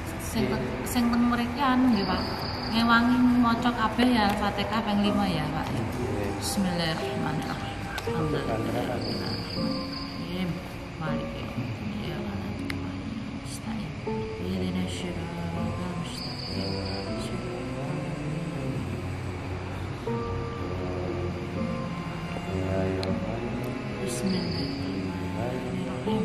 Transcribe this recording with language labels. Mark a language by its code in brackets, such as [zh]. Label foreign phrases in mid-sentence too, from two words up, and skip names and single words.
[jv] Sing teng mrikan nggih Pak. Ngewangi maca kabeh ya Fatihah ping 5 ya Pak. [ar] بسم الله الرحمن الرحيم. الحمد لله الرحمن الرحيم. مالك يوم الدين. يا الله. نستعين. اهدنا الصراط المستقيم. بسم الله الرحمن الرحيم.